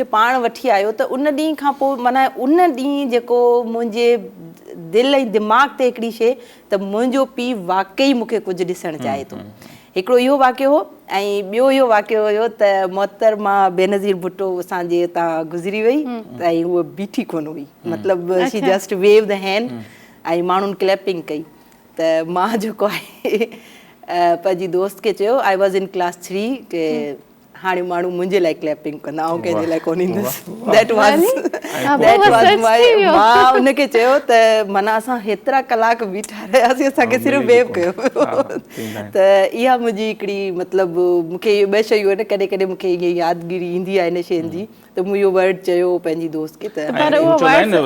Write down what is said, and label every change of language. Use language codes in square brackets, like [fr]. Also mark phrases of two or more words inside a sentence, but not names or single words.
[sd] पाण वठी आयो त उन ॾींहं खां पोइ माना उन ॾींहुं जेको मुंहिंजे दिलि ऐं दिमाग़ ते हिकिड़ी शइ त मुंहिंजो पीउ वाक़ई मूंखे कुझु ॾिसणु चाहे थो हिकिड़ो इहो वाक़ियो हो ऐं ॿियो इहो वाक़ियो हुयो त मोहतरमा बेनज़ीर भुट्टो असांजे हितां गुज़री वई ऐं उहा बीठी कोन हुई मतिलबु [en] she just wave the hand [sd] ऐं माण्हुनि क्लैपिंग कई त मां जेको आहे पंहिंजी दोस्त खे चयो [en] I was in class 3 [sd] के हाणे माण्हू मुंहिंजे लाइ क्लैपिंग कंदा ऐं कंहिंजे लाइ कोन ईंदुसि [en] that was [sd] मां उनखे चयो त माना असां हेतिरा कलाक बीठा रहियासीं असांखे सिर्फ़ु वेव कयो त इहा मुंहिंजी हिकिड़ी मतिलबु मूंखे इहे ॿ शयूं आहिनि कॾहिं कॾहिं मूंखे इहा यादगिरी ईंदी आहे इन शयुनि जी त मूं इहो वर्ड चयो पंहिंजी दोस्त खे त